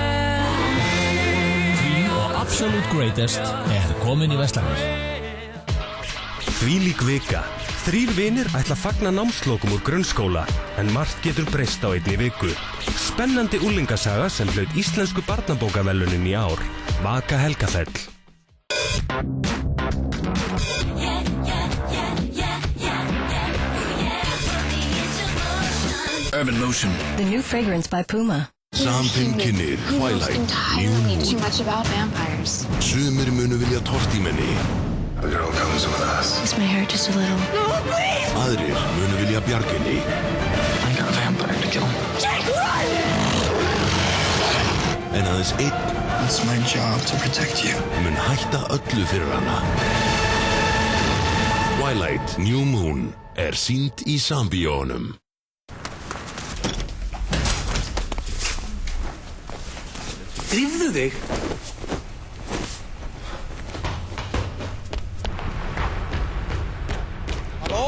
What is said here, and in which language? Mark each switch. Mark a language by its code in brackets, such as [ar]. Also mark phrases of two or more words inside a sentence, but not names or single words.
[is] Queen og Absolute Greatest komin í verslanir. Þvílík vika. 3 vinir ætla að fagna námslokum úr grunnskóla, en margt getur breyst á einni viku. Spennandi úlingasaga sem hlaut íslensku barnabókaverðlaunin í ár. Vaka Helgafell. [en] Urban Lotion. The new fragrance by Puma. [is] Samfilm kynnir Twilight, New Moon. [en] Too much about vampires. [is] Sumir munu vilja tortímenni. [en] The girl comes with us. Is my hair just a little? No, please! [is] Aðrir munu vilja bjarginni. [en] I got a vampire to kill. Jake, run! [is] En aðeins einn [en] It's my job to protect you. [is] mun hætta öllu fyrir hana. Twilight, New Moon sýnd í Sambíónum. Drífðu þig! Halló?